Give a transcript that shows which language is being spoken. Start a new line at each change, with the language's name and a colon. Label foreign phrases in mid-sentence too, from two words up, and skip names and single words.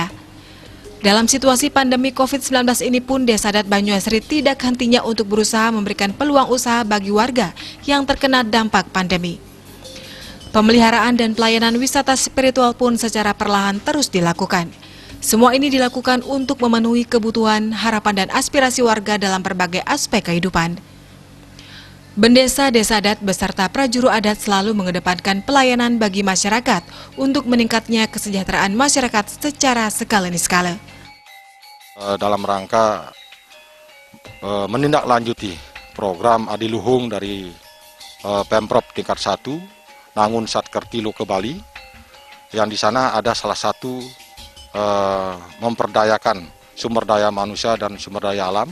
Indonesian: Dalam situasi pandemi COVID-19 ini pun, Desa Adat Banyuasri tidak hentinya untuk berusaha memberikan peluang usaha bagi warga yang terkena dampak pandemi. Pemeliharaan dan pelayanan wisata spiritual pun secara perlahan terus dilakukan. Semua ini dilakukan untuk memenuhi kebutuhan, harapan, dan aspirasi warga dalam berbagai aspek kehidupan. Bendesa Desa Adat beserta prajuru adat selalu mengedepankan pelayanan bagi masyarakat untuk meningkatnya kesejahteraan masyarakat secara skala niskala. Dalam rangka menindaklanjuti program adiluhung dari Pemprov tingkat 1 Nangun Satkerti Loka Bali, yang di sana ada salah satu memperdayakan sumber daya manusia dan sumber daya alam.